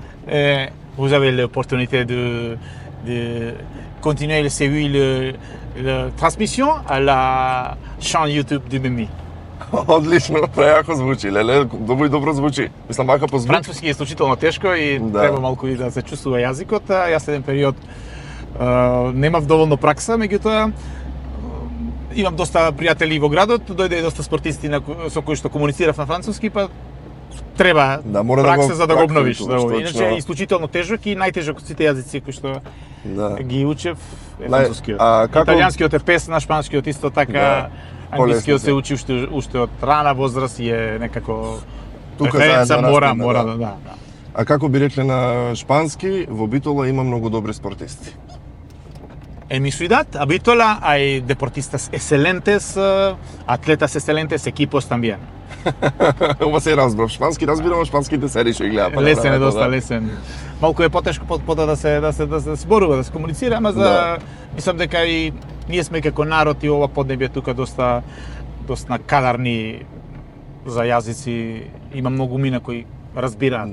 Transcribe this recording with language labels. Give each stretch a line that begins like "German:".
French: Et vous avez l'opportunité de continuer de suivre la transmission à la chaîne YouTube de Mimi.
Macedonian: Одлично, прејако звучи, леле, добро звучи. Мислам, вака по звук. Француски е исклучително тешко и треба малку и да се чувствува јазикот. Јас еден период немав доволно пракса, меѓутоа имам доста пријатели во градот, дојде и доста спортисти со кои што комуницирав на француски, па треба пракса за да го обновиш. Иначе е исклучително тежок и најтежок од сите јазици кои што ги учев е францускиот. Италијанскиот е песна, шпанскиот исто така, англискиот се учи уште од рана возраст и е некако референца, мора да. А како би рекле на шпански, во Битола има многу добри спортисти.
Spanish: en mi ciudad a Bitola hay deportistas excelentes, atletas excelentes, equipos también.
Macedonian: Ова се разбрав, шпански разбирам, шпанските се реши гледа. Лесен е, доста лесен. Малку е потешко пота да се зборува, да се комуницира, ама мислам дека и ние сме како народ и ова поднебје тука доста кадарни за јазици, има многу мина кои разбираат.